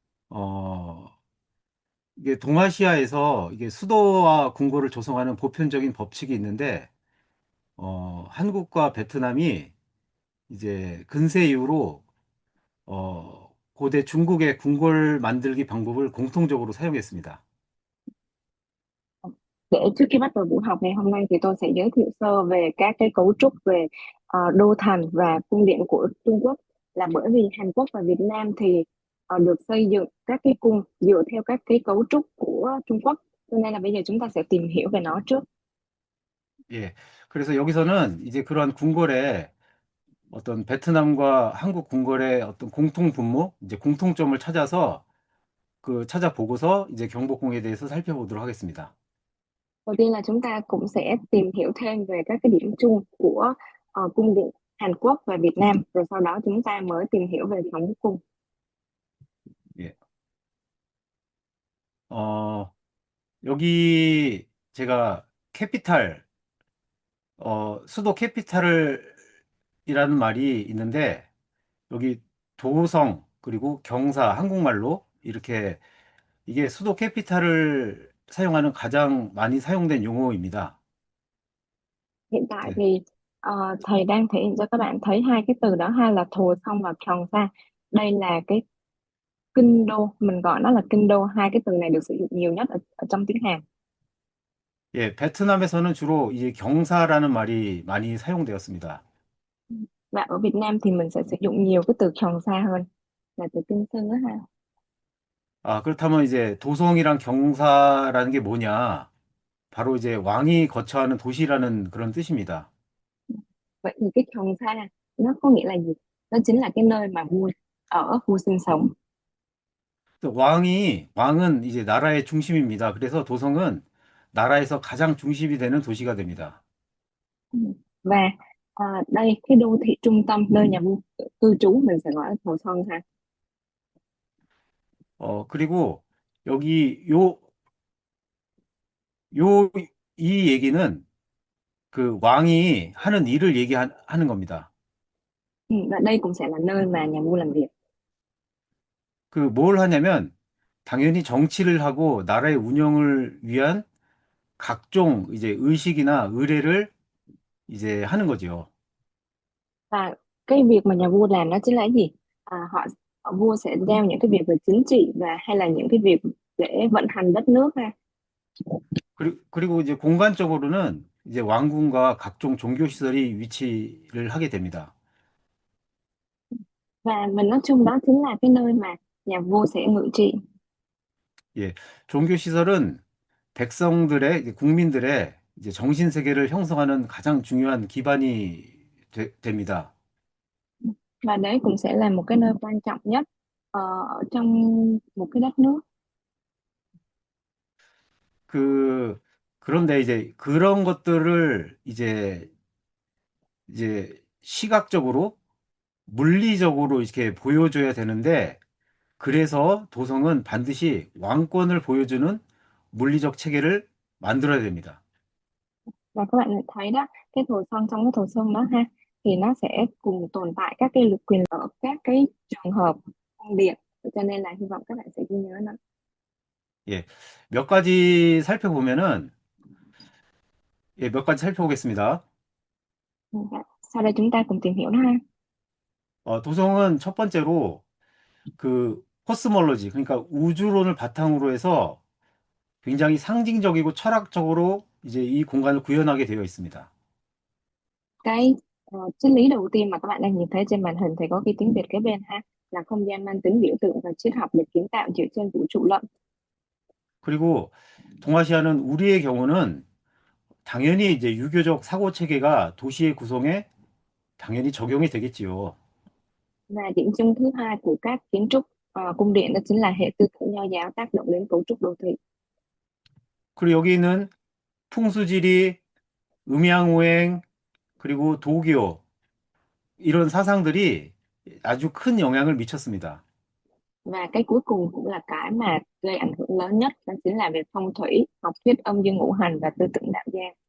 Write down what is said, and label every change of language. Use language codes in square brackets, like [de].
[ko] 어, 이게 동아시아에서 이게 수도와 궁궐을 조성하는 보편적인 법칙이 있는데, 한국과 베트남이 이제 근세 이후로 고대 중국의 궁궐 만들기 방법을 공통적으로 sa용했습니다. [vi] Để trước khi bắt đầu buổi học ngày hôm nay thì tôi sẽ giới thiệu sơ về các cái cấu trúc về đô thành và cung điện của Trung Quốc. Là bởi vì Hàn Quốc và Việt Nam thì được xây dựng các cái cung dựa theo các cái cấu trúc của Trung Quốc. Cho nên là bây giờ chúng ta sẽ tìm hiểu về nó trước. [ko] 예. 그래서 여기서는 이제 그러한 궁궐의 어떤 베트남과 한국 궁궐의 어떤 공통 분모, 이제 공통점을 찾아서 찾아보고서 이제 경복궁에 대해서 살펴보도록 하겠습니다. [vi] Đầu tiên là chúng ta cũng sẽ tìm hiểu thêm về các cái điểm chung của cung điện Hàn Quốc và Việt Nam. Rồi sau đó chúng ta mới tìm hiểu về 경복 cung. [ko] 예. 어, 여기 제가 캐피탈, 수도 캐피탈이라는 말이 있는데, 여기 도성, 그리고 경사, 한국말로 이렇게 이게 수도 캐피탈을 사용하는 가장 많이 사용된 용어입니다. [vi] Hiện tại [ko] 네. [vi] thì thầy đang thể hiện cho các bạn thấy hai cái từ đó, hai là Thồ Song và Kiòng Sa. Đây là cái kinh đô, mình gọi nó là kinh đô. Hai cái từ này được sử dụng nhiều nhất ở trong tiếng Hàn. [ko] 예, 베트남에서는 주로 이제 경사라는 말이 많이 사용되었습니다. [vi] Và ở Việt Nam thì mình sẽ sử dụng nhiều cái từ Kiòng Sa hơn là từ kinh sư đó ha. [ko] 아, 그렇다면 이제 도성이랑 경사라는 게 뭐냐? 바로 이제 왕이 거처하는 도시라는 그런 뜻입니다. [vi] Vậy thì cái Kiòng Sa nó có nghĩa là gì? Nó chính là cái nơi mà vua ở, vua sinh sống. [ko] 또 왕은 이제 나라의 중심입니다. 그래서 도성은 나라에서 가장 중심이 되는 도시가 됩니다. [vi] Ừ. Và đây cái đô thị trung tâm nơi nhà vua cư trú mình sẽ gọi là Thổ Sơn ha. [ko] 그리고 여기 이 얘기는 그 왕이 하는 일을 얘기하는 겁니다. [vi] Ừ. Và đây cũng sẽ là nơi mà nhà vua làm việc. [ko] 그 뭘 하냐면 당연히 정치를 하고 나라의 운영을 위한 각종 이제 의식이나 의례를 이제 하는 거죠. [vi] Và cái việc mà nhà vua làm đó chính là cái gì? Vua sẽ giao những cái việc về chính trị và hay là những cái việc để vận hành đất nước ha. [ko] 그리고 이제 공간적으로는 이제 왕궁과 각종 종교 시설이 위치를 하게 됩니다. [vi] Và mình nói chung đó chính là cái nơi mà nhà vua sẽ ngự trị. [ko] 예, 종교 시설은 백성들의 이제 국민들의 이제 정신 세계를 형성하는 가장 중요한 기반이 됩니다. [vi] Và đấy cũng sẽ là một cái nơi quan trọng nhất ở trong một cái đất nước. [ko] 그 그런데 이제 그런 것들을 이제 시각적으로 물리적으로 이렇게 보여줘야 되는데 그래서 도성은 반드시 왕권을 보여주는 물리적 체계를 만들어야 됩니다. [vi] Và các bạn thấy đó, cái Thổ Sơn, trong cái Thổ Sơn đó ha, thì nó sẽ cùng tồn tại các cái lực quyền ở các cái trường hợp cung điện. Cho nên là hy vọng các bạn sẽ ghi nhớ nó. [ko] 예, 몇 가지 살펴보면은 몇 가지 살펴보겠습니다. [vi] Và sau đây chúng ta cùng tìm hiểu nó ha. [ko] 도성은 첫 번째로 그 코스몰로지, 그러니까 우주론을 바탕으로 해서 굉장히 상징적이고 철학적으로 이제 이 공간을 구현하게 되어 있습니다. [vi] Cái triết lý đầu tiên mà các bạn đang nhìn thấy trên màn hình thì có cái tiếng Việt kế bên ha, là không gian mang tính biểu tượng và triết học được kiến tạo dựa trên vũ trụ luận. [ko] 그리고 동아시아는 우리의 경우는 당연히 이제 유교적 사고 체계가 도시의 구성에 당연히 적용이 되겠지요. [vi] Và điểm chung thứ hai của các kiến trúc cung điện đó chính là hệ tư tưởng nho giáo tác động đến cấu trúc đô thị. [ko] 그리고 여기는 풍수지리, 음양오행, 그리고 도교 이런 사상들이 아주 큰 영향을 미쳤습니다. [vi] Và cái cuối cùng cũng là cái mà gây ảnh hưởng lớn nhất, đó chính là về phong thủy, học thuyết âm dương ngũ hành và tư tưởng đạo gia.